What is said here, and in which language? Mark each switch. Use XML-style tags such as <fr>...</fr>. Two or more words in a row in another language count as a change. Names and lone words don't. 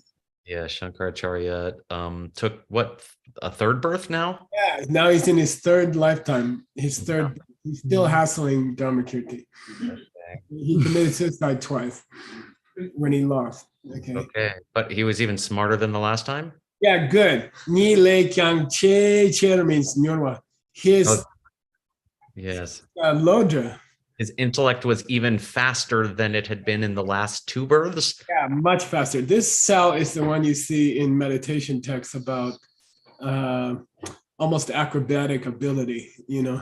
<en>yeah, Shankaracharya took what, a third birth now? yeah, now he's in his third lifetime. He's still hassling Dharmakirti. He committed suicide twice when he lost. Okay. Okay, but he was even smarter than the last time. Yeah, good.</en> <bo>Ni le kyang che means Nyorwa. His</bo> <en>Oh. Yes, Lodra, his intellect was even faster than it had been in the last two births. yeah, much faster. This cell is the one you see in meditation texts about almost acrobatic ability, you know.</en>